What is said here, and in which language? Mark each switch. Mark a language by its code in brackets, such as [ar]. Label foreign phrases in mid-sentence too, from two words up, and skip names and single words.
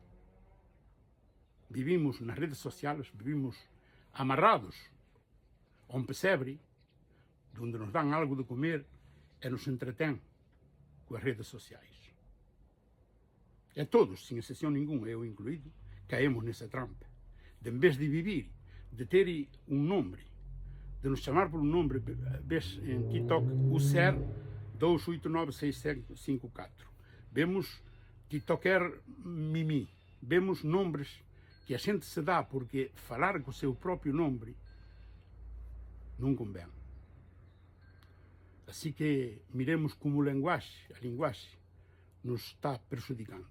[pt] Vivimos nas redes sociais, vivimos amarrados a um pesebre, onde nos dão algo de comer e nos entretém com as redes sociais. E todos, sem exceção nenhuma, eu incluído, caímos nessa trampa. De, em vez de viver, de ter um nome, de nos chamar por um nome, vês em TikTok, o SER 2896554. [gl] Vemos TikToker Mimi, vemos nombres que a xente se dá porque falar co seu propio nome non convén. Así que miremos como a linguaxe nos está perxudicando.